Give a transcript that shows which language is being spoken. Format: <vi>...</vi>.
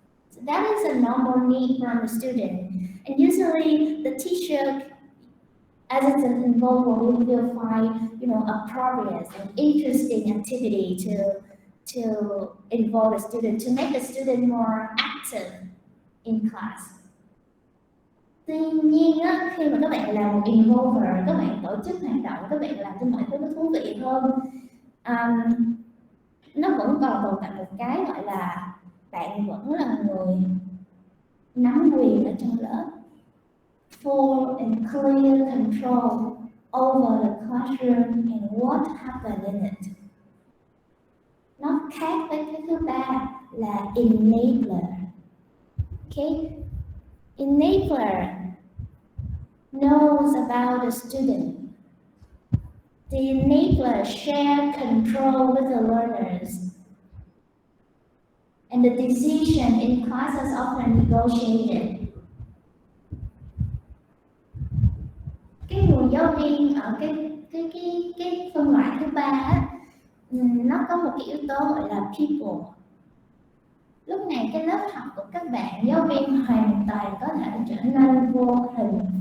<en>So that is a normal need from the student. And usually the teacher, as it's an involved, will find, a progress and interesting activity to involve the student, to make the student more active in class.</en> <vi>Tuy nhiên á, khi mà các bạn làm một involver, các bạn tổ chức hoạt động, các bạn làm cho mọi thứ nó thú vị hơn, nó vẫn còn tồn tại một cái gọi là bạn vẫn là người nắm quyền ở trong lớp,</vi> <en>full and clear control over the classroom and what happened in it.</en> <vi>Nó khác với cái thứ ba là enabler.</vi> <en>Okay? Enabler knows about the student. The enabler shares control with the learners. And the decision in class is often negotiated.</en> <vi>Cái người giáo viên ở cái phân loại thứ ba á, nó có một cái yếu tố gọi là people. Lúc này cái lớp học của các bạn giáo viên hoàn toàn có thể trở nên vô hình.</vi>